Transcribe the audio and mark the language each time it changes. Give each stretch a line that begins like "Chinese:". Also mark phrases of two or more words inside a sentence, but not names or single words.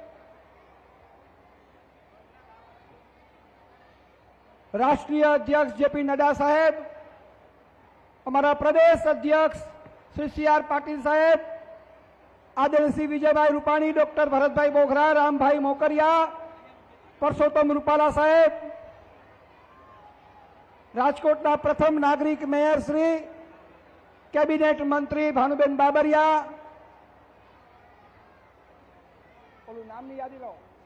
Gujarati: રાષ્ટ્રીય અધ્યક્ષ JP નડ્ડા સાહેબ, અમારા પ્રદેશ અધ્યક્ષ શ્રી CR પાટીલ સાહેબ, આદરણીય શ્રી વિજયભાઈ રૂપાણી, ડૉક્ટર ભરતભાઈ બોઘરા, રામભાઈ મોકરિયા, પરસોત્તમ રૂપાલા સાહેબ, રાજકોટના પ્રથમ નાગરિક મેયર શ્રી, કેબિનેટ મંત્રી ભાનુબેન બાબરિયા,
Hindi: नाम नहीं याद लो,